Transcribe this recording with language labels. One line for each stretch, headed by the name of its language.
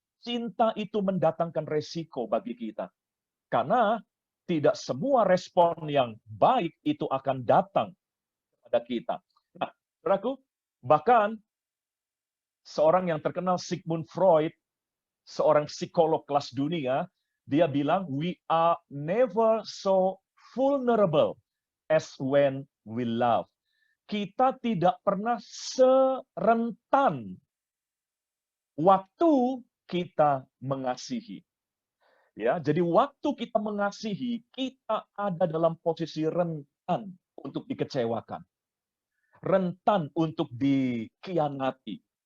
Indonesian: Cinta itu mendatangkan resiko bagi kita. Karena tidak semua respon yang baik itu akan datang kepada kita. Nah, saudaraku, bahkan seorang yang terkenal Sigmund Freud, seorang psikolog kelas dunia, dia bilang,
English: we are never so vulnerable as when we love.
Indonesian: Kita tidak pernah serentan waktu kita mengasihi. Ya, jadi waktu kita mengasihi, kita ada dalam posisi rentan untuk dikecewakan, rentan untuk dikhianati.